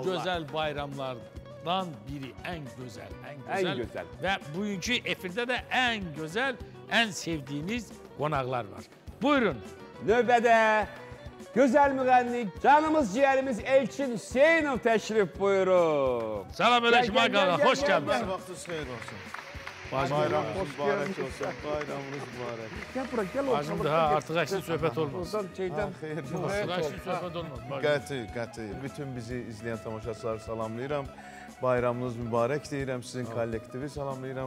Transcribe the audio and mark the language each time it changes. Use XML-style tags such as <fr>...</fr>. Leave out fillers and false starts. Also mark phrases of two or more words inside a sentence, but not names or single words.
<az>gözəl bayramlardan biri, ən gözəl, Ən gözəl. Və bugünkü efirdə də ən gözəl, ən sevdiyiniz qonaqlar var. Buyurun. Növbədə gözəl müğənni, canımız ciyərimiz Elçin Hüseynov təşrif buyurur. Salam aleyküm Gel, gel, ağa, gel, hoş gel, geldiniz. gel. Vaxtınız xeyir olsun. Hoş Bayramınız mübarək gördük. olsun. Bayramınız mübarək. Gəl bura, gəl Bacım daha artıq əksli söhbət olmaz. Oradan şeydən xeyir Artıq əksli söhbət olmaz. bacım. Qəti. Bütün bizi izləyən tamaşaçıları salamlayıram. Bayramınız mübarək deyirəm. Sizin kollektivi salamlayıram.</az>